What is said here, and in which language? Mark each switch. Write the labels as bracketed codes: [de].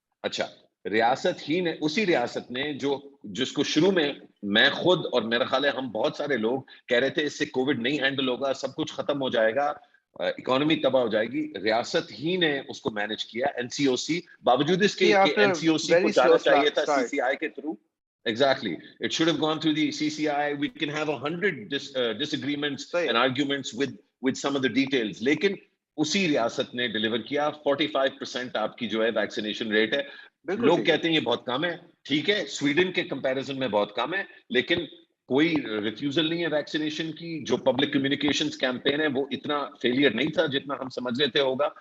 [ur] اچھا, ریاست ہی نے, اسی ریاست نے جس کو شروع میں خود اور میرا خیال ہے ہم بہت سارے لوگ کہہ رہے تھے اس سے کووڈ نہیں ہینڈل ہوگا, سب کچھ ختم ہو جائے گا, اکانومی تباہ ہو جائے گی, ریاست ہی نے اس کو مینج کیا. این سی او سی باوجود اس کے کہ این سی او سی کو جانا چاہیے تھا سی سی آئی کے through. [en] Exactly. It should have gone through the CCI. We can have 100 disagreements and arguments with some of the details. [ur] لیکن اسی ریاست نے ڈیلیور کیا. 45% آپ کی جو ہے ویکسینیشن ریٹ ہے. لوگ کہتے ہیں یہ بہت کم ہے, ٹھیک ہے, سویڈن کے کمپیریزن میں بہت کم ہے, لیکن کوئی ریفیوزل نہیں ہے ویکسینیشن کی. جو پبلک کمیونیکیشنز کیمپین ہے وہ اتنا فیلئر نہیں تھا جتنا ہم سمجھ رہے تھے ہوگا.